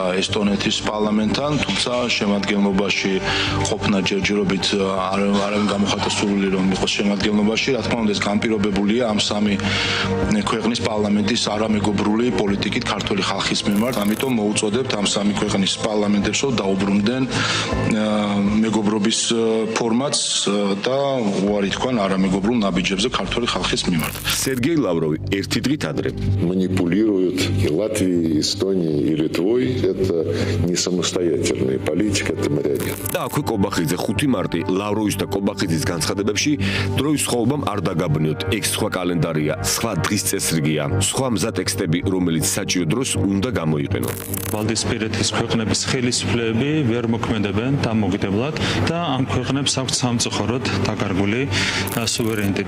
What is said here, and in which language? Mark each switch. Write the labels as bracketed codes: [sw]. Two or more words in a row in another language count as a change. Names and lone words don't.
[ka] ესტონეთის პარლამენტთან, თუმცა შემადგენლობაში ყოფნა ჯერჯერობით არავინ გამოხატა სურვილი რომ იყოს შემადგენლობაში, რა თქმა უნდა ეს განპირობებულია ამ სამი ქვეყნის პარლამენტის არამეგობრული პოლიტიკით ქართული ხალხის მიმართ, ამიტომ მოუწოდებთ ამ სამი ქვეყნის პარლამენტებს რომ დაუბრუნდნენ მეგობრობის ფორმატს და უარი თქვან არამეგობრულ ნაბიჯებზე ქართული ხალხის მიმართ. სერგეი ლავროვი ერთი დღით ადრე [ru] манипулируют и Латвией, и Эстонией, и Литвой. Это не самостоятельная политика, это марионетка. [ka] და აქვე კობახიძე 5 მარტი ლავროვის და კობახიძის განცხადებებში დროის სხდომამ არ დაგაბნიოთ. ეგ სხვა კალენდარია, სხვა დღის წესრიგია, სხვა მზა ტექსტები, რომელიც საჭირო დროს უნდა გამოიყენო. ვალდისპირეთის ქვეყნების ხელისუფლებები ვერ მოქმედებენ დამოუკიდებლად და ამ ქვეყნებს აქვს სამწუხაროდ დაკარგული სუვერენიტეტი.